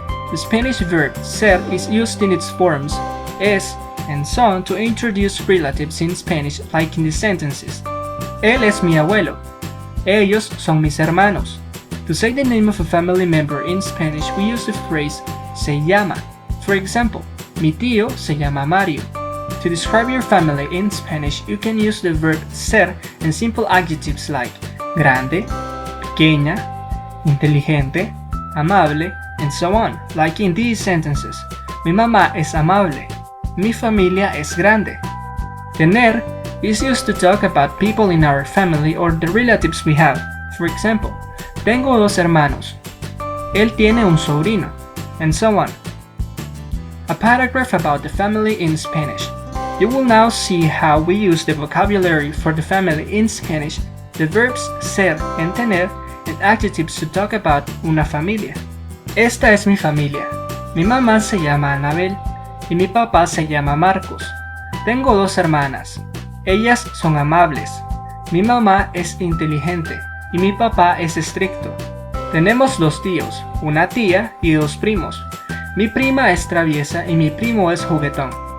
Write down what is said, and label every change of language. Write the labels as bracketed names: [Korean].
[English] The Spanish verb ser is used in its forms es and son to introduce relatives in Spanish, like in the sentences. [Spanish] Él es mi abuelo. Ellos son mis hermanos. [English] To say the name of a family member in Spanish, we use the phrase se llama. For example, [Spanish] mi tío se llama Mario. To describe your family in Spanish, you can use the verb ser and simple adjectives like grande, pequeña, inteligente, amable, and so on, like in these sentences. Mi mamá es amable. Mi familia es grande. Tener [English] is used to talk about people in our family or the relatives we have. For example, [Spanish] tengo dos hermanos. Él tiene un sobrino, [English] and so on. A paragraph about the family in Spanish. You will now see how we use the vocabulary for the family in Spanish, the verbs ser and tener, and adjectives to talk about una familia. [Spanish] Esta es mi familia. Mi mamá se llama Anabel y mi papá se llama Marcos. Tengo dos hermanas. Ellas son amables. Mi mamá es inteligente y mi papá es estricto. Tenemos dos tíos, una tía y dos primos. Mi prima es traviesa y mi primo es juguetón.